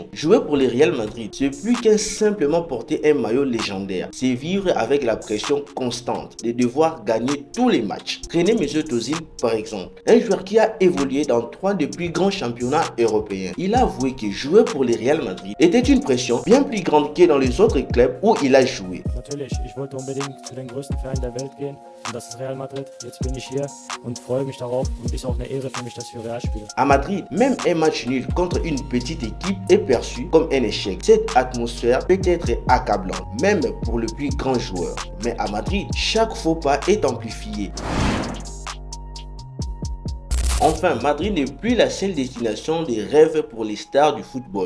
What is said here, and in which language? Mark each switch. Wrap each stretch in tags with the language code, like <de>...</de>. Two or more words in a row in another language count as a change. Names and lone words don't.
<fr>Jouer pour le Real Madrid, c'est plus qu'un simplement porter un maillot légendaire. C'est vivre avec la pression constante de devoir gagner tous les matchs. Prenez Mesut Özil par exemple, un joueur qui a évolué dans 3 des plus grands championnats européens. Il a avoué que jouer pour le Real Madrid était une pression bien plus grande que dans les autres clubs où il a joué.</fr> <de>Natürlich, ich wollte unbedingt zu den größten Vereinen der Welt gehen und das ist Real Madrid. Jetzt bin ich hier und freue mich darauf und ist auch eine Ehre für mich, dass ich für Real spiele.</de> <fr>À Madrid, même un match nul contre une petite équipe est perçu comme un échec. Cette atmosphère peut être accablante, même pour le plus grand joueur. Mais à Madrid, chaque faux pas est amplifié. Enfin, Madrid n'est plus la seule destination des rêves pour les stars du football.</fr>